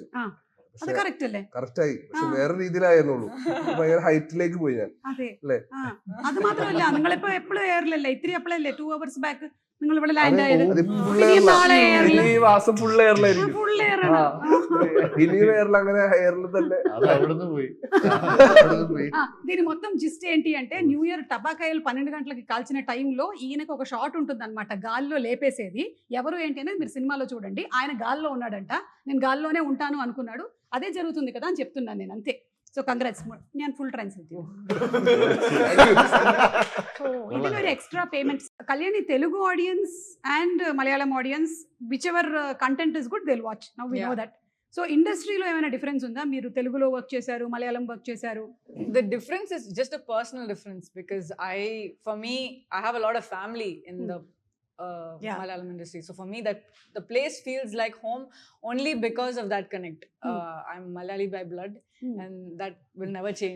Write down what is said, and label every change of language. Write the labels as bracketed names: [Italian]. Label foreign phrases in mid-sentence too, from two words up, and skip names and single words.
[Malayalam] കറക്റ്റ് ആയി. പക്ഷെ വേറെ രീതിയിലായിരുന്നുള്ളൂ. ഭയങ്കര ഹൈറ്റിലേക്ക് പോയി ഞാൻ. അല്ലേ? അത് മാത്രമല്ല, നിങ്ങളിപ്പോ എപ്പോഴും എയറിലല്ലേ, ഇത്തിരി എപ്പോഴല്ലേ 2 [English] hours back [Malayalam] നിങ്ങൾ ഇവിടെ ലാൻഡ് ആയത്. ഈ മാസം ഫുൾ എയറിലായിരിക്കും. ഇനി എയറിൽ അങ്ങനെ എയറിൽ തന്നെ [Telugu] దీని మొత్తం జిస్ట్ ఏంటి అంటే [English] new year [Telugu] టపాకాయలు 12 గంటలకి కాల్చిన టైంలో ఈయనకు ఒక షాట్ ఉంటుంది అనమాట, గాల్లో లేపేసేది. ఎవరు ఏంటి అనేది మీరు సినిమాలో చూడండి. ఆయన గాల్లో ఉన్నాడంట, నేను గాల్లోనే ఉంటాను అనుకున్నాడు. అదే జరుగుతుంది కదా అని చెప్తున్నాను నేను, అంతే. సో కంగ్రాట్స్, [Malayalam] ഞാൻ [English] full translate. [Malayalam] సో ഇതിനൊരു [English] extra payment. കല്യാണി Telugu audiences and Malayalam audiences, which ever content is good they will watch. now we know that. [Telugu] సో ఇండస్ట్రీలో ఏమైనా డిఫరెన్స్ ఉందా? మీరు తెలుగులో వర్క్ చేశారు, మలయాళం వర్క్ చేశారు. [English] The difference is just a personal difference because for me, I have a lot of family in the Malayalam industry. So for me, that the place feels like home only because of that connect. I'm Malayali by blood, and that will never change.